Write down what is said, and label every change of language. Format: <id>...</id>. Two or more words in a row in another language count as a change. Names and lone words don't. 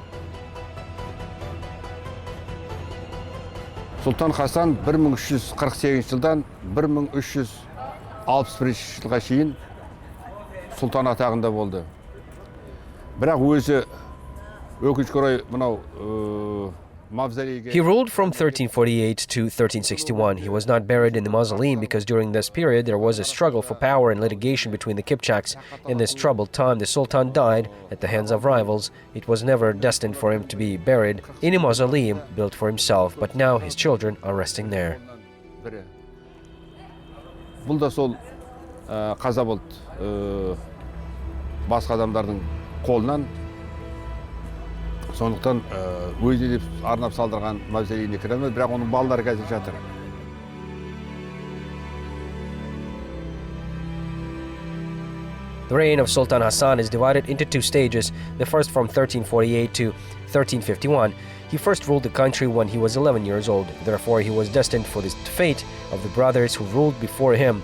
<kk>Sultan Hassan 1348 жылдан 1361 жылға шейін сұлтан атағында болды. Бірақ өзі өкінішке орай мынау мавзолейге</kk> <en>He ruled from 1348 to 1361. He was not buried in the mausoleum because during this period there was a struggle for power and litigation between the Kipchaks. In this troubled time, the Sultan died at the hands of rivals. It was never destined for him to be buried in a mausoleum built for himself, but now his children are resting there.</en> <kk>Бұл да сол қаза болды басқа адамдардың қолынан. Сондықтан өзі деп арнап салдырған мавзолейіне кіре алмайды, бірақ оның балалары қазір жатыр.</kk> <en>The reign of Sultan Hassan is divided into two stages, the first from 1348 to 1351. He first ruled the country when he was 11 years old. Therefore, he was destined for the fate of the brothers who ruled before him.</en>